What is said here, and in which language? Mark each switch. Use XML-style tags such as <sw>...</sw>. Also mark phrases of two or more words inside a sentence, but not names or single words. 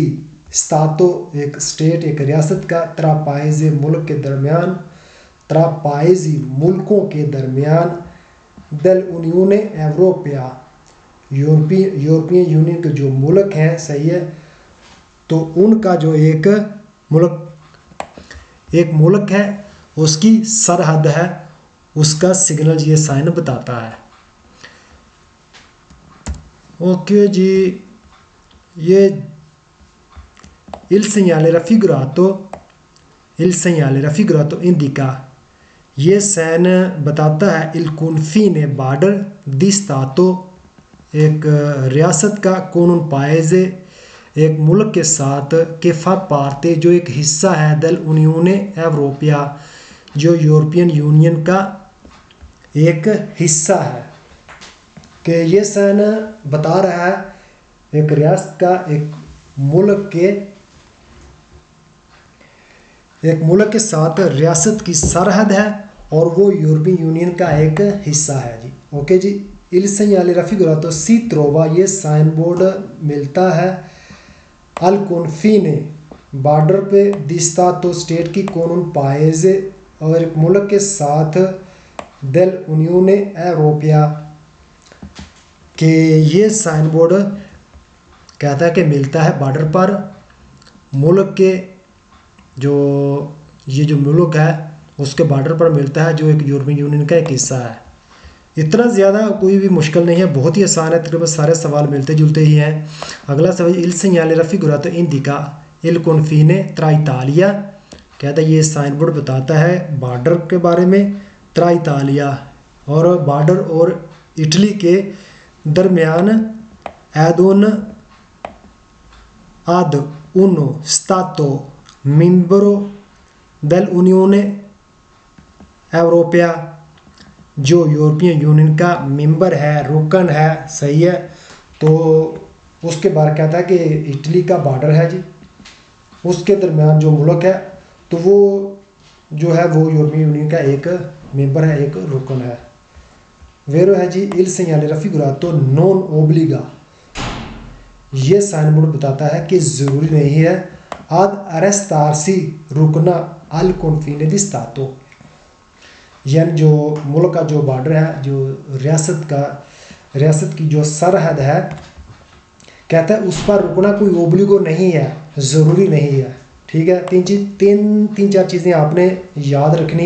<hi>स्तातो एक स्टेट एक रियासत का, त्रापाइजी मुल्क के दरमियान, त्रापाइजी मुल्कों के दरमियान,</hi> <it>dell'Unione Europea</it> <hi>यूरोपियन यूनियन के जो मुल्क हैं, सही है, तो उनका जो एक मुल्क है उसकी सरहद है, उसका सिग्नल ये साइन बताता है। ओके जी, ये</hi> <it>il segnale raffigurato indica,</it> <hi>ये साइन बताता है</hi> <it>il confine border di stato</it> <hi>एक रियासत का,</hi> <it>con un paese</it> <hi>एक मुल्क के साथ, के</hi> <it>fa parte</it> <hi>जो एक हिस्सा है,</hi> <it>dell'Unione Europea</it> <hi>जो यूरोपियन यूनियन का एक हिस्सा है। कि ये साइन बता रहा है एक रियासत का, एक मुल्क के साथ रियासत की सरहद है और वो यूरोपियन यूनियन का एक हिस्सा है जी। ओके जी,</hi> <it>il segnale raffigurato si trova,</it> <hi>ये</hi> <en>sign board</en> <hi>मिलता है</hi> <it>al confine</it> <hi>बॉर्डर पे,</hi> <it>di stato</it> <hi>स्टेट की,</hi> <it>con un paese</it> <hi>और एक मुल्क के साथ,</hi> <it>del unione europea</it> <hi>कि ये</hi> <en>sign board</en> <hi>कहता है कि मिलता है बॉर्डर पर मुल्क के, जो मुल्क है उसके बॉर्डर पर मिलता है, जो एक यूरोपियन यूनियन का एक हिस्सा है। इतना ज़्यादा कोई भी मुश्किल नहीं है, बहुत ही आसान है, तकरीबन सारे सवाल मिलते जुलते ही हैं। अगला सवाल,</hi> <it>il segnale raffigurato indica il confine tra Italia,</it> <hi>कहता है ये</hi> <en>sign board</en> <hi>बताता है बॉर्डर के बारे में,</hi> <it>tra Italia</it> <hi>और बॉर्डर और इटली के दरमियान,</hi> <it>ad uno stato membro dell'Unione Europea</it> <hi>जो यूरोपियन यूनियन का मेंबर है, रुकन है, सही है। तो उसके बारे कहता है कि इटली का बॉर्डर है जी, उसके दरमियान जो मुल्क है, तो वो जो है वो यूरोपियन यूनियन का एक मेंबर है, एक रुकन है। वेरो है जी,</hi> <it>il segnale raffigurato non obbliga,</it> <hi>ये</hi> <en>sign board</en> <hi>बताता है कि ज़रूरी नहीं है,</hi> <it>ad arrestarsi रुकना al confine di stato,</it> <hi>यानी जो मुल्क का जो बॉर्डर है, जो रियासत की जो सरहद है, कहता है उस पर रुकना कोई ओब्लिगो नहीं है, ज़रूरी नहीं है। ठीक है, तीन चार चीज़ें आपने याद रखनी है।</hi>